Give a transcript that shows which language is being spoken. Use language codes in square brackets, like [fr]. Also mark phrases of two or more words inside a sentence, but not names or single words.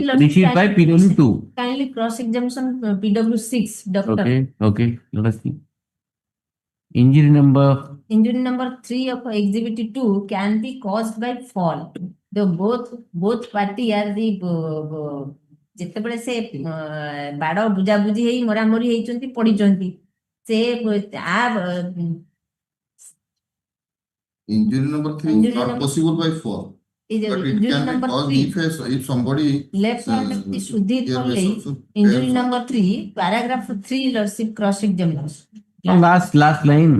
[en] Received by PW2. Kindly cross-examination PW6 doctor. Okay. Let us see. Injury number 3 of exhibit 2 can be caused by fall. The both party are the [or] ଯେତେବେଳେ ସେ ବାଡ ବୁଝାବୁଝି ହେଇ ମରାମରି ହେଇଛନ୍ତି ପଡିଛନ୍ତି ସେ [en] Injury number 3 is not possible by fall. But it can be caused if somebody left hand of the Sudhir Pallai, injury number 3, paragraph 3, Lordship cross-examination. Last line.